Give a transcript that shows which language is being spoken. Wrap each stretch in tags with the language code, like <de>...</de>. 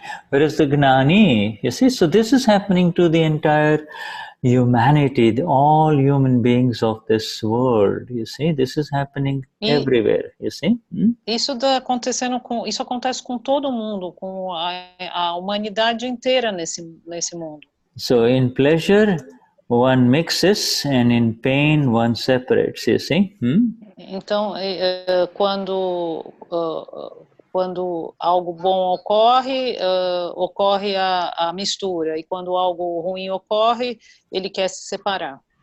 <en>Whereas the Gnani, you see, so this is happening to the entire humanity, all human beings of this world, you see, this is happening everywhere, you see.</en> <pt>Isso acontece com todo mundo, com a humanidade inteira nesse mundo.</pt> <en>So in pleasure, one mixes, and in pain, one separates, you see.</en> <pt>Então, quando algo bom ocorre, ocorre a mistura, e quando algo ruim ocorre, ele quer se separar.</pt>